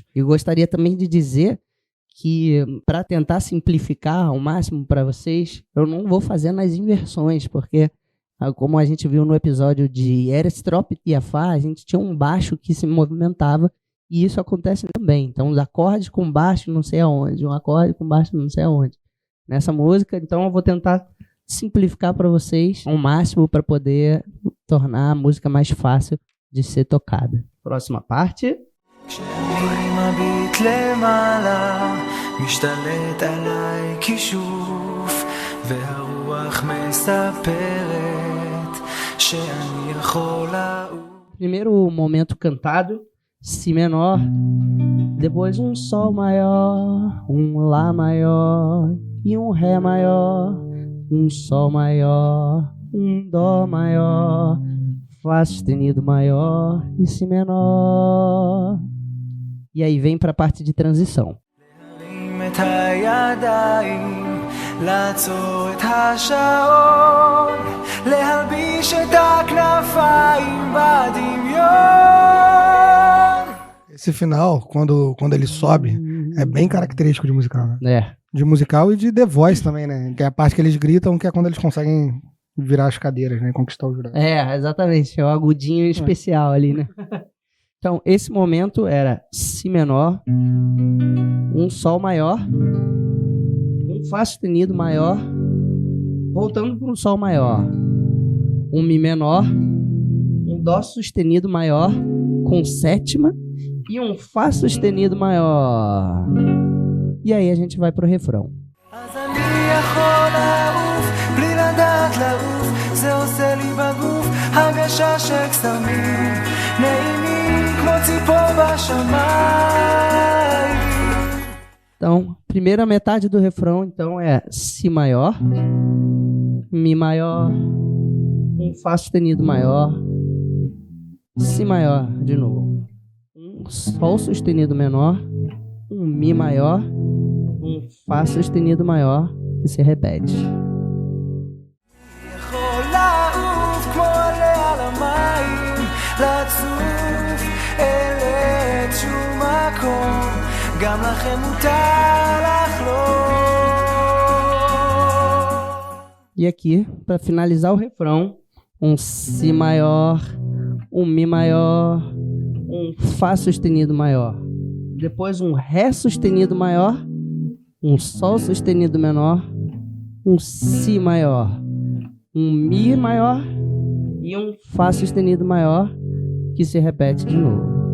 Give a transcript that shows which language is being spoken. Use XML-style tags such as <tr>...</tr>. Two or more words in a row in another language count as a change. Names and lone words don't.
<pt>E gostaria também de dizer que, para tentar simplificar ao máximo para vocês, eu não vou fazer nas inversões, porque, como a gente viu no episódio de Erestrop e Afá, a gente tinha um baixo que se movimentava, e isso acontece também. Então, os acordes com baixo não sei aonde, um acorde com baixo não sei aonde. Nessa música, então eu vou tentar simplificar para vocês ao máximo para poder tornar a música mais fácil de ser tocada. Próxima parte.</pt> <he>כשאני מביט למעלה, משתלט עליי כישוף, והרוח מספרת שאני יכול לעוף.</he> <pt>Primeiro momento cantado, si menor, Depois um sol maior, um lá maior e um ré maior, um sol maior, um dó maior, fá sustenido maior e si menor. E aí vem para a parte de transição.</pt> <he>לעצור את השעון, להלביש את הכנפיים בדמיון.</he> <pt>Esse final, quando ele sobe, é bem característico de musical, né? É. De musical e de The Voice também, né? Que é a parte que eles gritam, que é quando eles conseguem virar as cadeiras, né? Conquistar o jurado. É, exatamente. É o agudinho especial ali, né? Então, esse momento era si menor, um sol maior, um fá sustenido maior, voltando para um sol maior, um mi menor, um dó sustenido maior com sétima e um fá sustenido maior. E aí a gente vai pro refrão.</pt> <he>אז אני יכול לעוף בלי לדעת לעוף, זה עושה לי בגוף הרגשה של קסמים נעימים כמו ציפור בשמיים.</he> <pt>Então, primeira metade do refrão então é si maior, mi maior, um fá sustenido maior, si maior de novo, um sol sustenido menor, um mi maior, um fá sustenido maior que se repete.</pt> <he>יכול לעוף כמו עלה על המים, לצוף אל שום מקום, גם לכם מותר לחלום.</he> <pt>E aqui, para finalizar o refrão, um si maior, um mi maior, um fá sustenido maior, depois um ré sustenido maior, um sol sustenido menor, um si maior, um mi maior e um fá sustenido maior que se repete de novo.</pt>